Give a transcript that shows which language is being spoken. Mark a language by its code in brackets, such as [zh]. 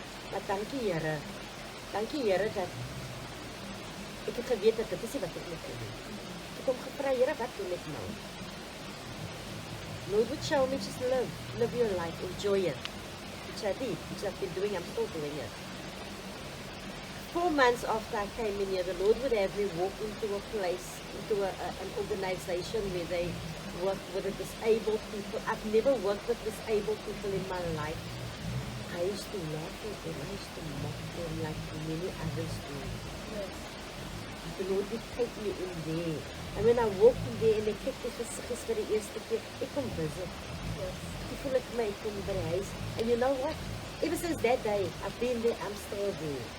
[af] Maar dankie Here dat ek het geweet dat dit is wat ek moet doen. Ek het hom gevra, Here, wat doen ek nou? [en] Lord would show me, just live your life, enjoy it. Which I did, which I've been doing, I'm still doing it. 4 months after I came in here, the Lord would have me walk into a place, into an organization where they worked with the disabled people. I've never worked with disabled people in my life. I used to laugh at them. I used to mock them like many others do. Yes. The Lord would take me in there. And when I walk in there [af] en ek kyk die gesiggies vir die eerste keer, ek kom visit. [en] Yes. [af] Ek voel ek my kom by die huis. [en] And you know what? Ever since that day, I've been there, I'm still there.